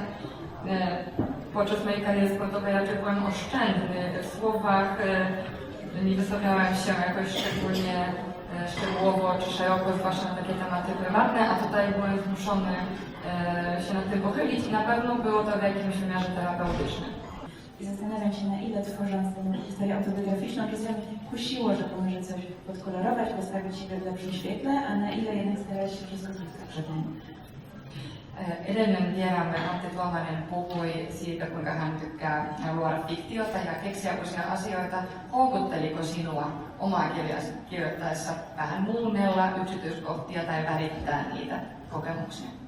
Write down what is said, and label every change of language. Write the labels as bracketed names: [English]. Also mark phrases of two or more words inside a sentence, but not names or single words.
[Polish] Podczas mojej kariery sportowej raczej byłem oszczędny w słowach, nie wysławiałem się jakoś szczególnie szczegółowo czy szeroko, zwłaszcza na takie tematy prywatne, a tutaj byłem zmuszony się nad tym pochylić i na pewno było to w jakimś wymiarze terapeutycznym. I zastanawiam się, na ile tworząc tę historię autobiograficzną, czasem kusiło, że może coś podkolorować, postawić siebie w lepszym świetle, a na ile jednak starałeś się wszystko zyskać przed nami. [Finnish] Edellinen vieraamme Antti Tuomainen puhui siitä, kuinka hän tykkää luoda fiktiota ja keksiä uusia asioita. Houkutteliko sinua omaa kirjasi kirjoittaessa vähän muunnella yksityiskohtia tai värittää niitä kokemuksia?